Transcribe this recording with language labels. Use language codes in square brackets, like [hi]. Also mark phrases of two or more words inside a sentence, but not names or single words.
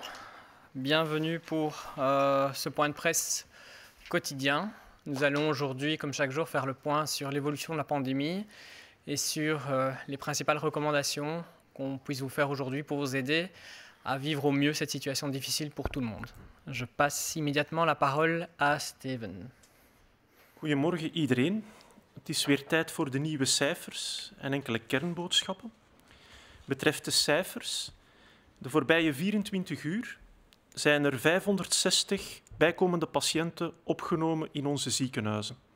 [fr] Bienvenue pour ce point de presse quotidien. Nous allons aujourd'hui, comme chaque jour, faire le point sur l'évolution de la pandémie et sur les principales recommandations qu'on puisse vous faire aujourd'hui pour vous aider à vivre au mieux cette situation difficile pour tout le monde. Je passe immédiatement la parole à Steven. [nl] Goedemorgen iedereen. Het is weer tijd voor de nieuwe cijfers en enkele kernboodschappen. Betreft de cijfers, de voorbije 24 uur zijn er 560 bijkomende patiënten opgenomen in onze ziekenhuizen.